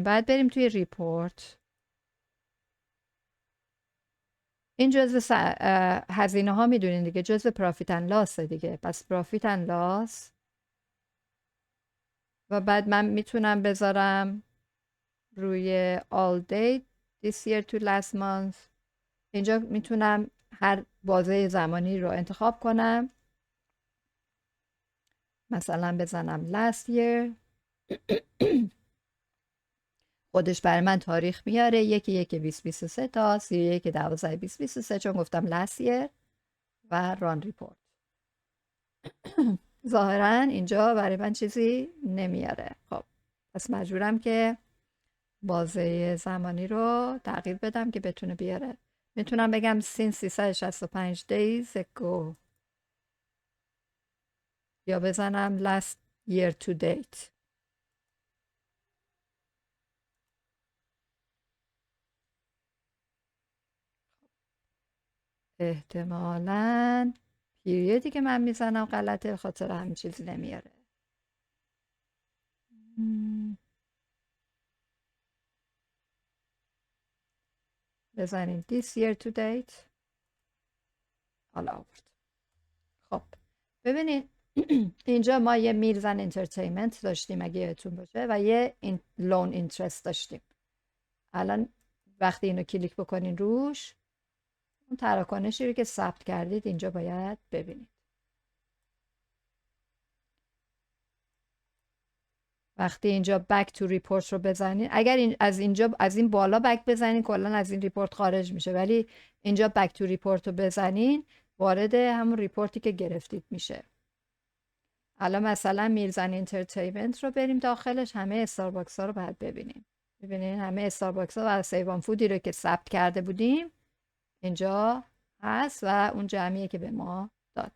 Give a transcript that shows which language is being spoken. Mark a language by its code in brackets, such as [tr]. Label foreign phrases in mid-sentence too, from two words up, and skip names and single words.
[fa] باید بریم توی ریپورت. این جزء هزینه ها میدونین دیگه، جزء [en] profit and loss [fa] دیگه. پس [en] profit and loss [fa] و بعد من میتونم بذارم روی [en] all date this year to last month. [fa] اینجا میتونم هر بازه زمانی رو انتخاب کنم، مثلا بزنم [en] last year. [fa] خودش برای من تاریخ میاره 1/1/2023 تا 31/12/2023 چون گفتم [en] last year [fa] و [en] run report. [fa] ظاهرا اینجا برای من چیزی نمیاره. خب پس مجبورم که بازه زمانی رو تغییر بدم که بتونه بیاره. میتونم بگم [en] since 365 days ago [fa] یا بزنم [en] last year to date. [fa] احتمالاً پیریودی که من میزنم غلطه، خاطر همین چیزی نمیاره. [en] بزنیم this year to date. [fa] حالا آورد. خب ببینید اینجا ما یه [en] meals and entertainment [fa] داشتیم اگه یادتون باشه و یه [en] loan interest [fa] داشتیم. الان وقتی اینو کلیک بکنین روش، اون تراکنشی رو که ثبت کردید اینجا باید ببینید. وقتی اینجا [en] back to report [fa] رو بزنید، اگر از این بالا بک بزنین کلا از این ریپورت خارج میشه، ولی اینجا [en] back to report [fa] رو بزنین وارد همون ریپورتی که گرفتید میشه. الان مثلا [en] meals and entertainment [fa] رو بریم داخلش، همه استارباکس ها رو باید ببینیم. ببینین همه استارباکس ها و سیوان فودی رو که ثبت کرده بودیم اینجا هست و اون جمعیه که به ما داد.